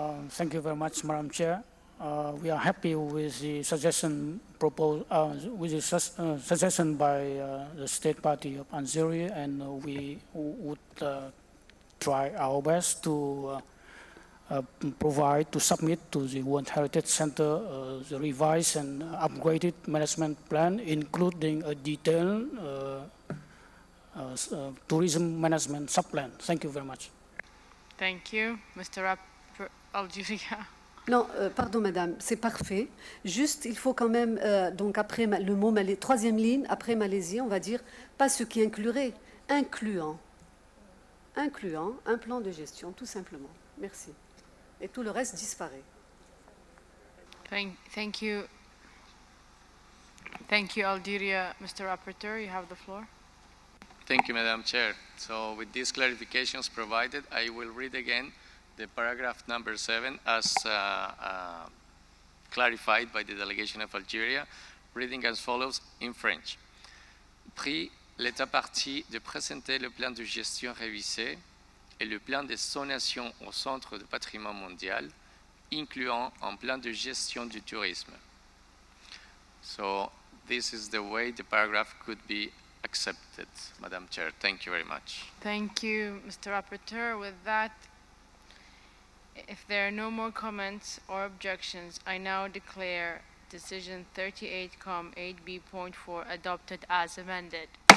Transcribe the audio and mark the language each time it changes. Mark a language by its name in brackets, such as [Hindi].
[English] Thank you very much, Madam Chair. We are happy with the suggestion proposed, suggestion by the State Party of Algeria, and we would try our best to submit to the World Heritage Center the revised and upgraded management plan, including a detailed tourism management sub-plan. Thank you very much. Thank you. Mr. Algeria. [French] Non, pardon madame, c'est parfait. Juste, il faut quand même, donc après le mot Malaisie, 3e ligne, après Malaisie, on va dire, pas ce qui inclurait, incluant un plan de gestion, tout simplement. Merci. Et tout le reste disparaît. [English] Thank you. Thank you, Algeria. Mr. Rapporteur, you have the floor. Thank you, Madam Chair. So with these clarifications provided, I will read again the paragraph number 7 as clarified by the delegation of Algeria, reading as follows in French. [French] Pris l'État parti de présenter le plan de gestion révisé et le plan de zonation au centre de patrimoine mondial, incluant un plan de gestion du tourisme. [English] So this is the way the paragraph could be accepted, Madam Chair. Thank you very much. Thank you, Mr. Rapporteur. With that, if there are no more comments or objections, I now declare Decision 38-8B.4 adopted as amended.